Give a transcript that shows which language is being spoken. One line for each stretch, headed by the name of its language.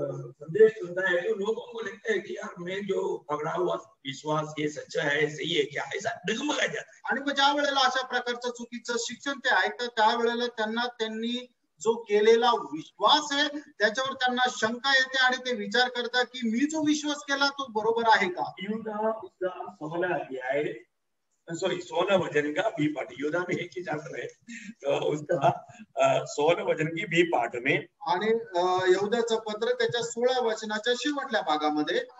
Hindi: संदेश सुनता है तो लोगों को लगता है कि यार मैं जो पकड़ा हुआ विश्वास ये सच्चा है, सही है क्या, ऐसा डगमगाया जाता है।
Marathi: आणि मग ज्या वेळेला अशा प्रकारचं चुकीचं शिक्षण ते ऐकतात त्यावेळेला त्यांनी जो केलेला विश्वास आहे त्याच्यावर त्यांना शंका येते आणि ते विचार करतात की मी जो विश्वास केला तो बरोबर आहे का।
Hindi: यूदा उसका 16 अध्याय 16 वचन का बी पाठ, यूदा में एक ही चैप्टर है तो उसका 16 वचन की बी पाठ में,
Marathi: आणि यहूदाचं पत्र त्याच्या 16 वचनाच्या शेवटल्या भागामध्ये,